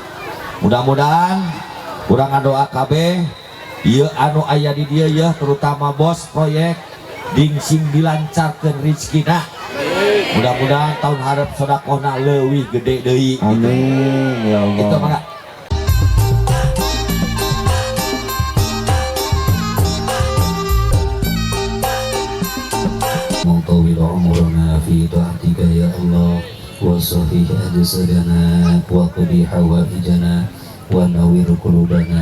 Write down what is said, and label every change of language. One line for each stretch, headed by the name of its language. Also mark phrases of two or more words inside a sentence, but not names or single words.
Sundanese: Mudah-mudahan urang ngadoa kabeh ieu anu aya di dieu ya terutama bos proyek dingsing dilancarkeun rezekina. Mudah-mudahan tahun hareup sedekahna leuwih gede deui.
Arabic: آمين يا الله.
Sundanese: Itu mangga.
Arabic: طول عمرنا في طاعتك يا الله وصحيح أجسادنا وقضي حوائجنا ونور قلوبنا